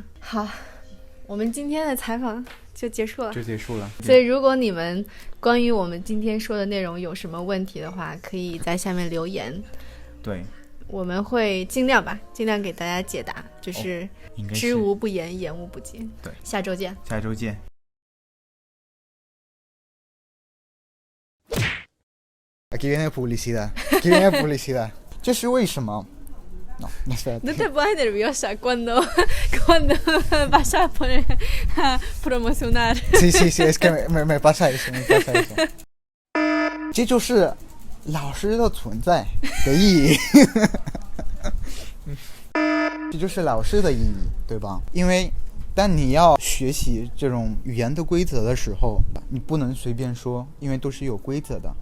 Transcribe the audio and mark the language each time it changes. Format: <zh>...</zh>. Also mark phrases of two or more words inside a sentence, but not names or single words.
<zh>好，我们今天的采访就结束了。所以如果你们关于我们今天说的内容有什么问题的话，可以在下面留言。对，我们会尽量给大家解答，就是知无不言，言无不尽。对，下周见。</zh> <es>Aquí viene publicidad.</es> <zh>这是为什么 ？No</zh> <es>te pones nerviosa cuando vas a poner a promocionar. Sí, es que me pasa eso.</es> <zh>这就是老师的存在的意义。这就是老师的意义，对吧？因为当你要学习这种语言的规则的时候，你不能随便说，因为都是有规则的。</zh>